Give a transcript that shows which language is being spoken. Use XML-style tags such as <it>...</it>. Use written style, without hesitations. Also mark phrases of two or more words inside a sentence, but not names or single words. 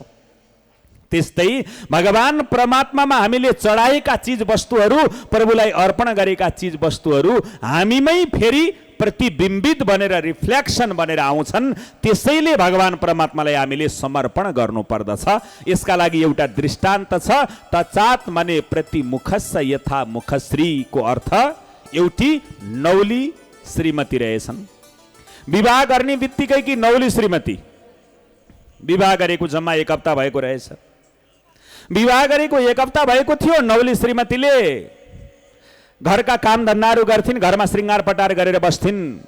<ne>त्यस्तै भगवान परमात्मामा हामीले चढाएका चिज वस्तुहरू, प्रभुलाई अर्पण गरेका चिज वस्तुहरू हामीमै फेरि प्रतिबिम्बित बनेर रिफ्लेक्सन बनेर आउँछन्। त्यसैले भगवान परमात्मालाई हामीले समर्पण गर्नु पर्दछ। यसका लागि एउटा दृष्टान्त छ।</ne> <sa>तचात माने प्रति मुखस्स यथा मुखश्री</sa> <ne>को अर्थ एउटी नौली श्रीमती रहेछन्। विवाह गर्ने बित्तिकै कि नौली श्रीमती विवाह गरेको जम्मा 1 हप्ता भएको रहेछ। विवाह गरेको 1 हप्ता भएको थियो। नौली श्रीमतीले घरका काम धन्दाहरू गर्थिन्, घरमा श्रृङ्गार पटार गरेर बस्थिन्।</ne>